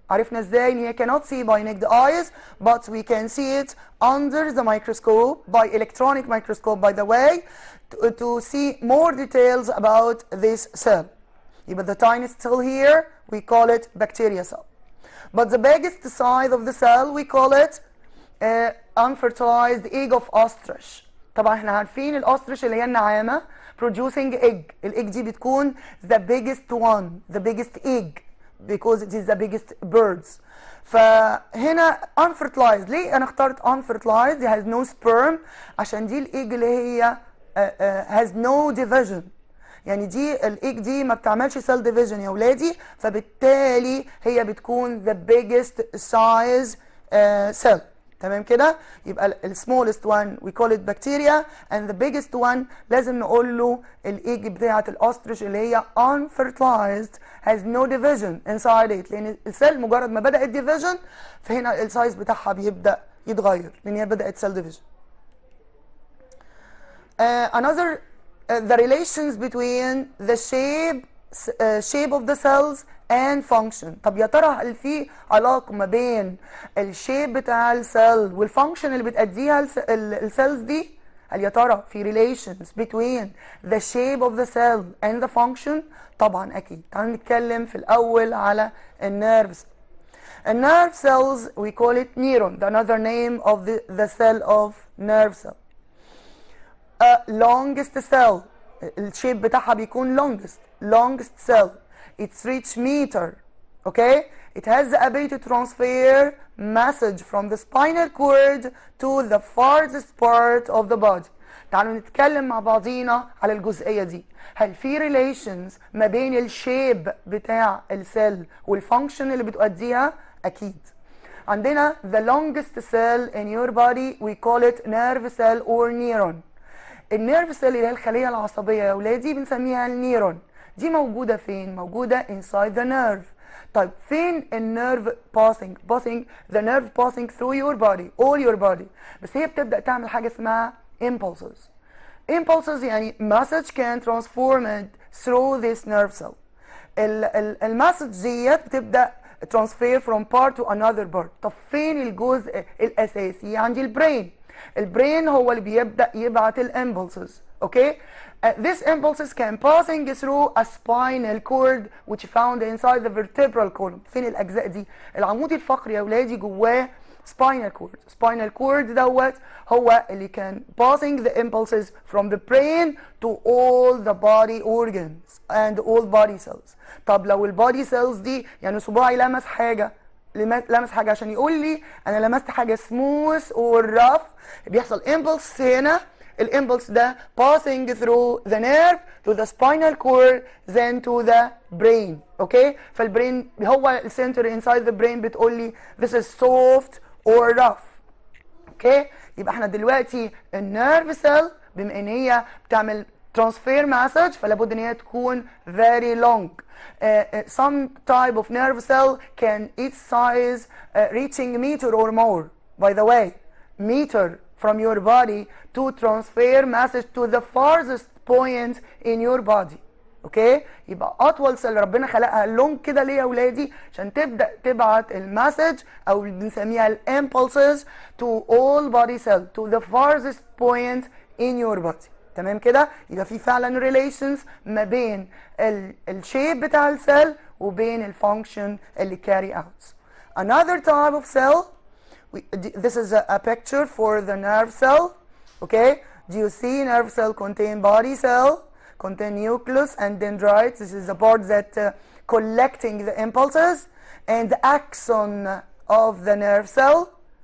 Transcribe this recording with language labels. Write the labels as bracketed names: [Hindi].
[Arabic] عرفنا ازاي ان هي [English] cannot see by naked eyes but we can see it under the microscope by electronic microscope by the way to see more details about this cell. يبقى the tiniest cell here we call it bacteria cell. But the biggest size of the cell we call it unfertilized egg of ostrich. [Arabic] طبعا احنا عارفين الاوستريش اللي هي النعامة [English] producing egg. [Arabic] الايج دي بتكون [English] the biggest one, the biggest egg because it is the biggest birds. [Arabic] فهنا unfertilized. ليه انا اخترت unfertilized؟ [English] it has no sperm [Arabic] عشان دي الايج اللي هي [English] has no division. [Arabic] يعني دي الايج دي ما بتعملش [English] cell division [Arabic] يا ولادي، فبالتالي هي بتكون the biggest size cell. تمام كده؟ يبقى ال [English] smallest one we call it bacteria and the biggest one [Arabic] لازم نقول له الايج بتاعة الاوستريش اللي هي [English] unfertilized has no division inside it. [Arabic] لان السيل مجرد ما بدأت division فهنا السايز بتاعها بيبدأ يتغير لان هي بدأت [English] cell division. [Arabic] Another [English] the relations between the shape of the cells and function. [Arabic] طب يا ترى هل في علاقة ما بين الشيب بتاع السيل والفانكشن اللي بتأديها السيلز دي؟ هل يا ترى في [English] relations between the shape of the cell and the function؟ [Arabic] طبعا أكيد. تعالوا نتكلم في الأول على النيرفز. [English] النيرف cells we call it neuron, another name of the cell of nerve cell. longest cell, [Arabic] الشيب بتاعها بيكون [English] longest cell. It's reach meter, okay? It has the ability to transfer message from the spinal cord to the farthest part of the body. [Arabic] تعالوا نتكلم مع بعضينا على الجزئية دي. هل في relations ما بين الشيب بتاع السيل والفانكشن اللي بتؤديها؟ أكيد. [English] عندنا the longest cell in your body we call it nerve cell or neuron. [Arabic] النيرف سيل اللي هي الخلية العصبية يا ولادي بنسميها النيرون. دي موجودة فين؟ موجودة [English] inside the nerve. [Arabic] طيب فين النيرف [English] passing the nerve passing through your body all your body. [Arabic] بس هي بتبدأ تعمل حاجة اسمها impulses. [English] impulses يعني message can transformed through this nerve cell. [Arabic] المسج ديت بتبدأ [English] transfer from part to another part. [Arabic] طب فين الجزء الأساسي؟ عندي البرين. البرين هو اللي بيبدأ يبعت الامبulses. [English] Okay? These impulses can passing through a spinal cord which found inside the vertebral column. [Arabic] فين الأجزاء دي؟ العمود الفقري يا ولادي جواه [English] spinal cord. spinal cord [Arabic] دوت هو اللي كان [English] passing the impulses from the brain to all the body organs and all body cells. [Arabic] طب لو البادي cells دي يعني صباعي لمس حاجة عشان يقول لي انا لمست حاجه سموث او رف، بيحصل امبلس هنا. الامبلس ده [English] passing through the nerve to the spinal cord then to the brain. [Arabic] اوكي؟ فالبرين هو السنتر [English] inside the brain [Arabic] بتقول لي [English] this is soft or rough. [Arabic] اوكي؟ يبقى احنا دلوقتي النيرف سيل بما ان هي بتعمل [English] transfer message [Arabic] فلا بد ان هي تكون [English] very long. Some type of nerve cell can its size reaching meter or more. By the way, meter from your body to transfer message to the farthest point in your body. [Arabic] اوكي؟ يبقى اطول سيل ربنا خلقها لونج كده ليه يا اولادي؟ عشان تبدا تبعت المسج او اللي بنسميها الامبulses [English] to all body cell to the farthest point in your body. [Arabic] تمام كده؟ يبقى في فعلا relations ما بين الشيب بتاع السيل وبين الفانكشن اللي [English] carry out. Another type of cell, this is a picture for the nerve cell. Okay? Do you see nerve cell contain body cell, contain nucleus and dendrites? This is the part that collecting the impulses, and the axon of the nerve cell.